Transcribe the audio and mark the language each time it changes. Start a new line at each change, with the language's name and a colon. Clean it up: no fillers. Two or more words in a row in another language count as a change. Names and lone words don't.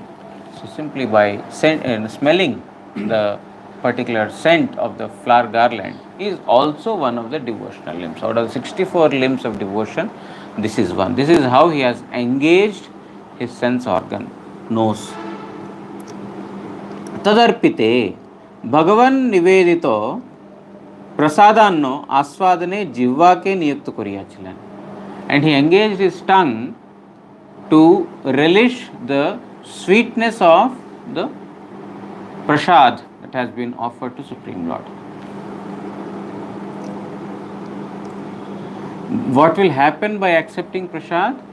English: So simply by smelling the particular scent of the flower garland is also one of the devotional limbs. Out of the 64 limbs of devotion, this is one. This is how he has engaged his sense organ, nose.
Bangla: তদর্পিতে ভগবন্ নিবেদিত প্রসাদান্ন আস্বাদনে জিহ্বাকে নিযুক্ত করিয়াছিল.
English: And he engaged his tongue to relish the sweetness of the prasad that has been offered to Supreme Lord. What will happen by accepting prasad?